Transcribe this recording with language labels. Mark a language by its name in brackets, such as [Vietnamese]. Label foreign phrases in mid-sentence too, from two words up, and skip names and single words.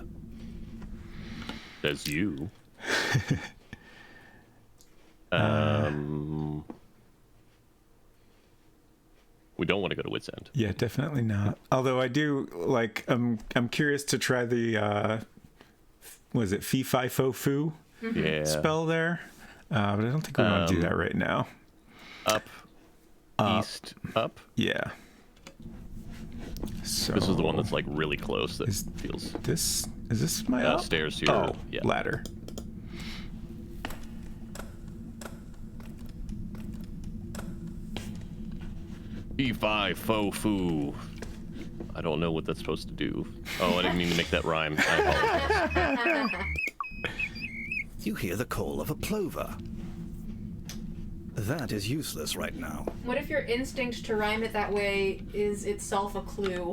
[English] Says you. We don't want to go to Wit's End. Yeah, definitely not. Although I do like, I'm curious to try the was it fee fi fo foo Yeah. spell there, but I don't think we want to do that right now. Up. East. Up. Yeah. So This is the one that's like really close. That Is feels. is this my up? Stairs to your. Oh, Yeah. ladder. Fee-fi fo foo. I don't know what that's supposed to do. Oh, I didn't mean to make that rhyme. I apologize. You hear the call of a plover. That is useless right now. What if your instinct to rhyme it that way is itself a clue?